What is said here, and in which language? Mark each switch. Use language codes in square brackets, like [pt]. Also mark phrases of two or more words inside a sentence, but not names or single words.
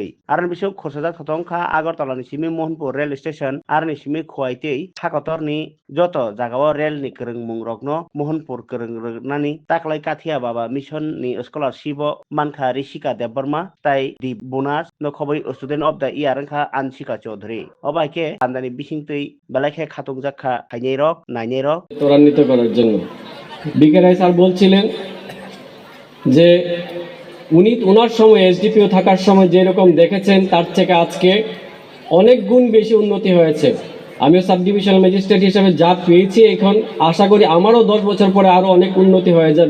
[trp] आरनि बिसौ खरसाजाक थथंखा आगरतलानि सिमी मोहनपुर रेल स्टेशन आरनि सिमी खुवाइतै थाकतरनि जत जागाव रेलनि करंग मुंरकनो मोहनपुर करंगनानि ताकलाय काठिया बाबा मिशननि स्कलारशिप मानखा ऋषिका देबबर्मा ताई दि बोनास न खबै [en] student of the year [trp] खा आनसिका चौधरी अबाइके पान्डानि बिसिंतै बेलाखे खातुंजाखा खाइनै रक नाइनै रक [bn] ত্বরান্বিত করার জন্য বিকে রায় স্যার বলছিলেন যে উনি ওনার সময় এসডিপিও থাকার সময় যেরকম দেখেছেন তার থেকে আজকে অনেক গুণ বেশি উন্নতি হয়েছে। আমিও [en] sub divisional magistrate [bn] হিসেবে যা পেয়েছি এখন আশা করি আমারও 10 বছর পরে আরও অনেক উন্নতি হয়ে যাবে।